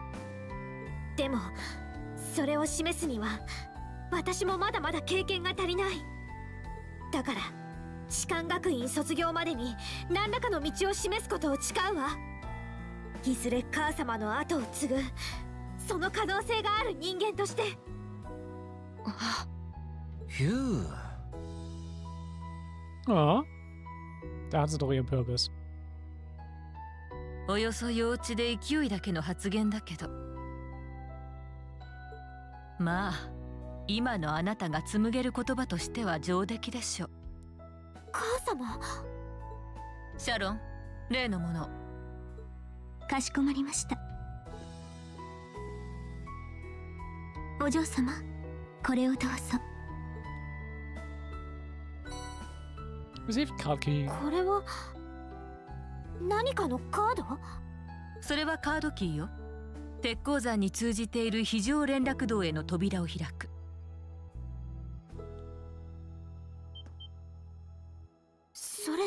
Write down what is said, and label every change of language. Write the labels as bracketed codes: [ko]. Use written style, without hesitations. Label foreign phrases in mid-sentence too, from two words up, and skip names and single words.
[ja] でもそれを示すには私もまだまだ経験が足りない。だから士官学院卒業までに何らかの道を示すことを誓うわ。いずれ母様の後を継ぐその可能性がある人間として。 [de] Ah, da hat sie doch ihren Purpose. [ja] およそ幼稚で勢いだけの発言だけど、まあ今のあなたが紡げる言葉としては上出来でしょう。母様。シャロン、例のもの。かしこまりました。お嬢様、これをどうぞ。 [en] Received card key. [ja] これは何かのカード？それはカードキーよ。鉄鉱山に通じている非常連絡道への扉を開く。それって。